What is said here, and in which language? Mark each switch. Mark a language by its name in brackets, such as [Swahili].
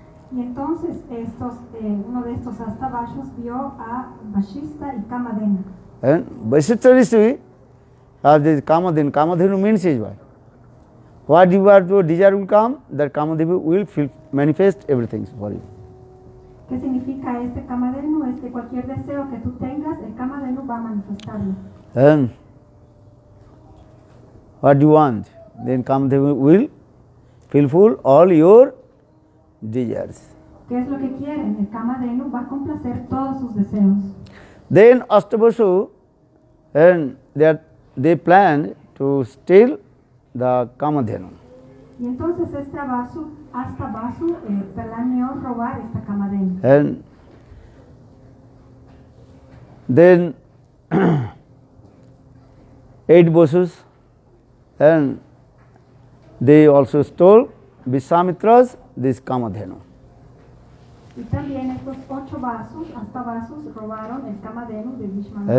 [Spanish] Y entonces uno de estos Astavasus vio a Vasishtha y Kamadhenu. [English] And Vasishtha Rishi, this Kamadhenu means is what? What you are to desire will come, that Kamadhenu will manifest everything for you. [Spanish] ¿Qué significa este Kamadhenu? Es que cualquier deseo que tú tengas, el Kamadhenu va a manifestarlo. [English] And what you want, then Kamadhenu will fulfill all your desires. [Spanish] ¿Qué es lo que quieren? El Kamadhenu va a complacer todos sus deseos. [English] Then Ashtavasu, and they planned to steal the Kamadhenu. [Spanish] Y entonces este Astavasu planeó robar esta Kamadhenu. [English] And Then 8 Bosus, and they also stole Vishwamitra's this Kamadhenu. [Spanish] Y también estos 8 vasos, hasta vasos, robaron el Kamadhenu de Vishwamitra.